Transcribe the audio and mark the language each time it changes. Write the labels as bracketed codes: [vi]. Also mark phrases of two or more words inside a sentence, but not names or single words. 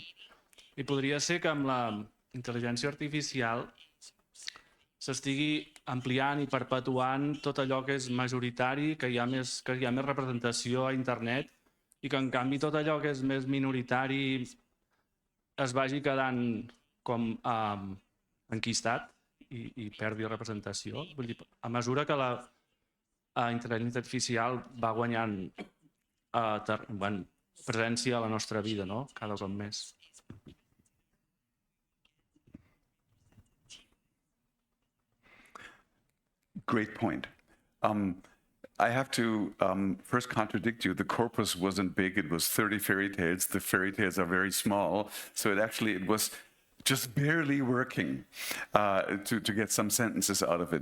[ca] I podria ser que amb la intel·ligència artificial s'estigui ampliant i perpetuant tot allò que és majoritari, que hi ha més representació a internet, i que en canvi tot allò que és més minoritari es vagi quedant com enquistat i perdi representació. Vull dir, a mesura que la intel·ligència artificial va guanyant presència a la nostra vida, no? Cada cop més. [en] Great point. I have to first contradict you. The corpus wasn't big. It was 30 fairy tales. The fairy tales are very small. So it was just barely working to get some sentences out of it.